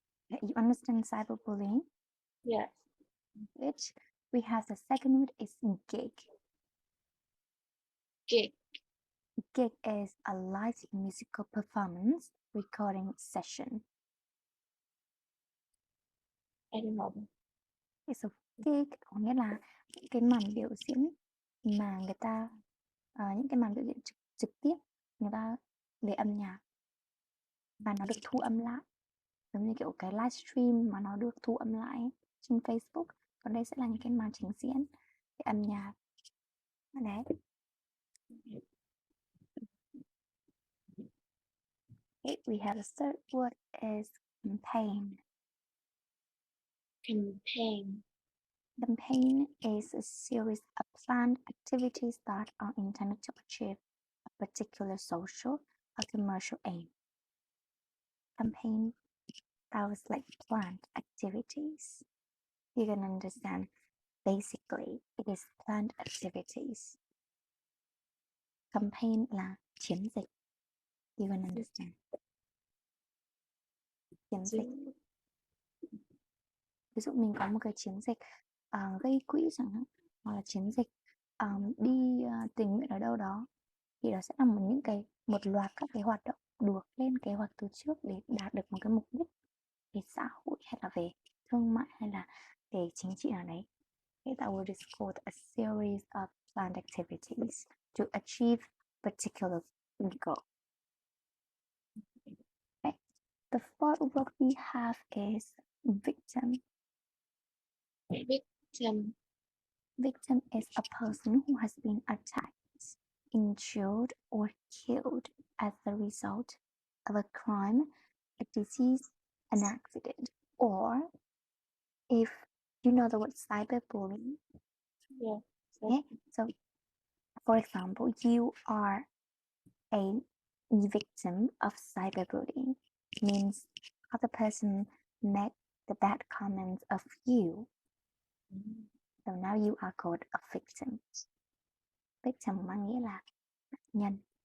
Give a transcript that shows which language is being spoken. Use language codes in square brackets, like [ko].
[en] You understand cyberbullying? Yes. Good. We have the second word is gig. Gig. Gig is a live musical performance recording session. I don't know. It's a gig [vi] có nghĩa là những cái màn biểu diễn mà những cái màn biểu diễn trực tiếp người ta về âm nhạc và nó được thu âm lại, giống như kiểu cái livestream mà nó được thu âm lại trên Facebook. Còn đây sẽ là những cái màn trình diễn về âm nhạc đấy. [en] Okay, we have the third word is campaign. Campaign. Campaign is a series of planned activities that are intended to achieve a particular social or commercial aim. Campaign, that was like planned activities. You can understand, basically, it is planned activities. [vi] Campaign là chiến dịch. [en] You can understand. [vi] Chiến dịch. Ví dụ mình có một cái chiến dịch gây quỹ chẳng hạn, hoặc là chiến dịch đi tình nguyện ở đâu đó, thì đó sẽ là một loạt các cái hoạt động được lên kế hoạch từ trước để đạt được một cái mục đích về xã hội, hay là về thương mại, hay là về chính trị nào đấy. [en] Okay, that word is called a series of planned activities to achieve particular goal. Okay. The fourth word we have is victim. Victim. Victim is a person who has been attacked, injured, or killed as a result of a crime, a disease, an accident, or if you know the word cyberbullying. Yeah. Okay, so for example, you are a victim of cyberbullying, means other person make the bad comments of you. So now you are called a victim. [vi] Victim mang nghĩa là nạn nhân.